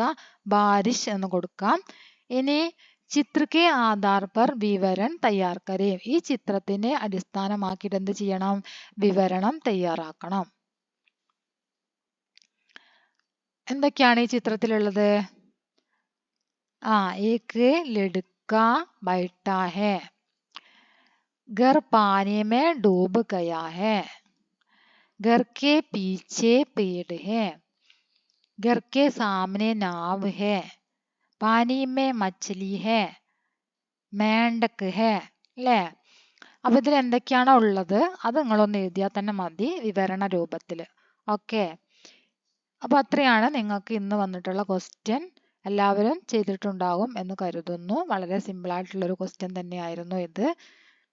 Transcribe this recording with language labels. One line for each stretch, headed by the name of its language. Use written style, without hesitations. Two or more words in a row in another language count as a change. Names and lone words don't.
Malayalam: ബാരിഷ് എന്ന് കൊടുക്കാം.
Hindi: ഇനി चित्र के आधार पर विवरण तैयार करें.
Malayalam: ഈ ചിത്രത്തിനെ അടിസ്ഥാനമാക്കിയിട്ട് എന്ത് ചെയ്യണം? വിവരണം തയ്യാറാക്കണം. എന്തൊക്കെയാണ് ഈ ചിത്രത്തിലുള്ളത്?
Hindi: एक लड़का बैठा है. घर पानी में डूब गया है. घर के पीछे पेड़ है. घर के सामने नाव है. पानी में मछली है. मेंढक है അല്ലേ.
Malayalam: അപ്പൊ ഇതിൽ എന്തൊക്കെയാണോ ഉള്ളത് അത് നിങ്ങളൊന്ന് എഴുതിയാൽ തന്നെ മതി വിവരണ രൂപത്തിൽ. ഓക്കെ. അപ്പൊ അത്രയാണ് നിങ്ങൾക്ക് ഇന്ന് വന്നിട്ടുള്ള ക്വസ്റ്റ്യൻ. എല്ലാവരും ചെയ്തിട്ടുണ്ടാകും എന്ന് കരുതുന്നു. വളരെ സിമ്പിൾ ആയിട്ടുള്ള ഒരു ക്വസ്റ്റ്യൻ തന്നെയായിരുന്നു ഇത്.